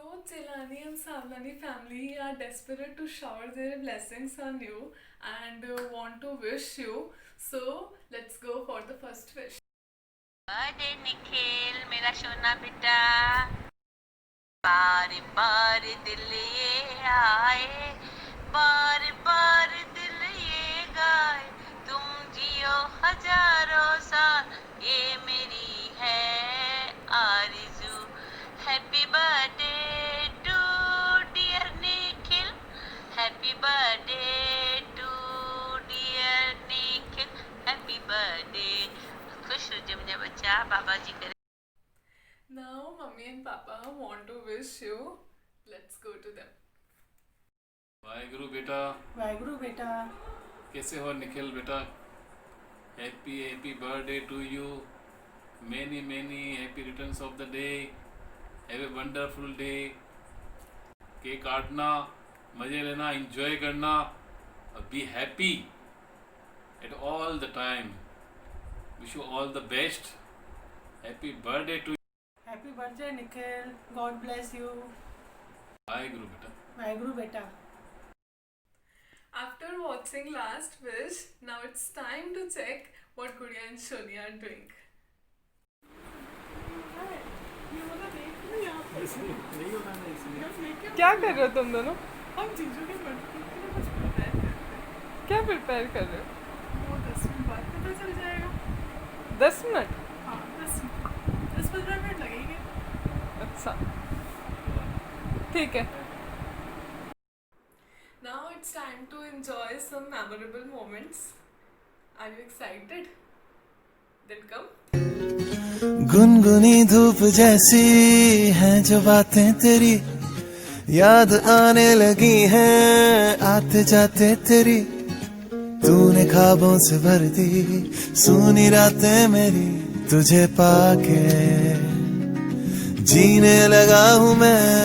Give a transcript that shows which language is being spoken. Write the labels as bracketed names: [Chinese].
[English] Celani and Savlani family are desperate to shower their blessings on you and want to wish you. So let's go for the first wish. [Hindi] Birthday Nikhil मेरा सोना बेटा बार बार दिल ये आए बार बार दिल ये गाए तुम जियो हजारों साल ये मेरी है आरज़ू [English] happy birthday to dear Nikhil happy birthday [Hindi] to dear Nikhil happy birthday खुश हो जा मेरा बच्चा बाबा जी करे [English] Now, Mummy and Papa want to wish you. Let's go to them. [Hindi] Waheguru बेटा वाहेगुरु बेटा कैसे हो निखिल बेटा [English] happy happy birthday to you many many happy returns of the day have a wonderful day [Hindi] cake काटना मज़े लेना एंजॉय करना और [English] be happy at all the time wish you all the best happy birthday to happy birthday Nikhil God bless you [Hindi] Waheguru बेटा वाहेगुरु बेटा [English] After watching last wish, now it's time to check what Gudiya and Shoni are doing. [Hindi] क्या कर रहे हो तुम दोनों? हम जीजू के बर्थडे के लिए कुछ प्रिपेयर कर रहे हैं। क्या प्रिपेयर कर रहे हो? वो 10 मिनट बाद पता चल जाएगा। 10 मिनट? हाँ 10-15 मिनट लगेंगे। अच्छा ठीक है। [English] Now it's time to enjoy some memorable moments. Are you excited? Then come. [Hindi] गुनगुनी धूप जैसी हैं जो बातें तेरी याद आने लगी हैं आते जाते तेरी तूने ख्वाबों से भर दी सुनी रातें मेरी तुझे पाके जीने लगा हूँ मैं